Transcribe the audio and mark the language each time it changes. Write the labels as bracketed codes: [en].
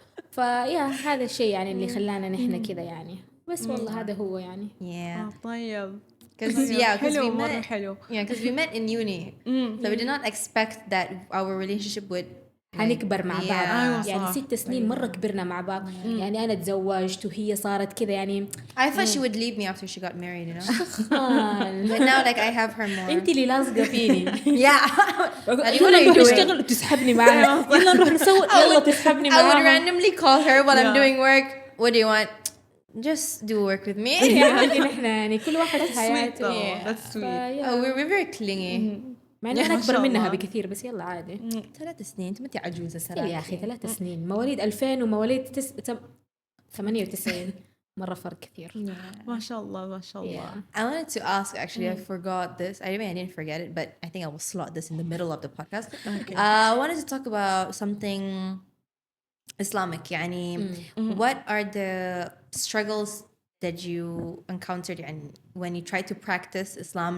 [ar] فيا هذا الشيء يعني اللي خلانا نحن كذا يعني. بس والله هذا هو يعني. طيب [en] because because we met in uni, so we did not expect that our relationship would [ar] حنكبر مع بعض يعني. صح. 6 سنين مرة كبرنا مع بعض يعني. أنا تزوجت وهي صارت كذا يعني. [en] I thought she would leave me after she got married, you know. But now like I have her more. [ar] أنت اللي لازقة فيني. يلا نروح نشتغل تسحبني معاها، يلا نروح نسوي يلا تسحبني [en] I would [ar] معاها. [en] randomly call her while I'm doing work. What do you want? Just do work with me. [ar] يعني نحن يعني كل واحد حياته. [en] That's sweet. Oh, we're very clingy. [ar] مع إنه أنا أكبر منها بكثير بس يلا عادي. 3 سنين أنت متى عجوزة يا صراحة. أخي 3 سنين، مواليد 2000 ومواليد 98 مرة فرق كثير. ما شاء الله ما شاء الله. [en] I wanted to ask, actually, I forgot this. I mean, I didn't forget it, but I think I will slot this in the middle of the podcast. Okay. I wanted to talk about something Islamic. يعني, what are the struggles that you encountered when you try to practice Islam?